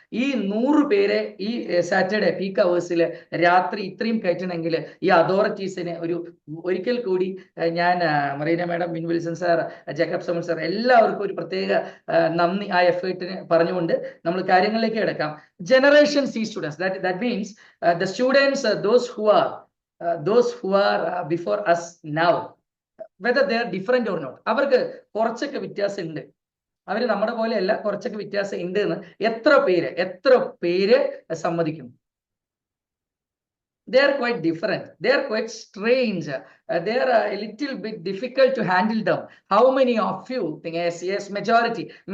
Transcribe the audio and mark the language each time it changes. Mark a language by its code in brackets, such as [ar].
[ml] ഈ 100 പേരെ ഈ സാറ്റർഡേ പീക്ക് അവേഴ്സിൽ രാത്രി ഇത്രയും കയറ്റണമെങ്കിൽ ഈ അതോറിറ്റീസിന് ഒരിക്കൽ കൂടി ഞാൻ മറീന മാഡം, മിൻ Wilson sir, Jacob Samal sir എല്ലാവർക്കും ഒരു പ്രത്യേക നന്ദി ആ എഫേർട്ടിന് പറഞ്ഞുകൊണ്ട് നമ്മൾ കാര്യങ്ങളിലേക്ക് കിടക്കാം. [en] generation C students, that means the students, those who are before us now, whether they are different or not, [ml] അവർക്ക് കുറച്ചൊക്കെ വ്യത്യാസം ഉണ്ട്. അവർ നമ്മുടെ പോലെയല്ല, കുറച്ചൊക്കെ വ്യത്യാസം ഉണ്ട് എന്ന് എത്ര പേര് സമ്മതിക്കും? [en] They are quite different. They are quite strange. They are a little bit difficult to handle them. How many of you think? Yes, majority.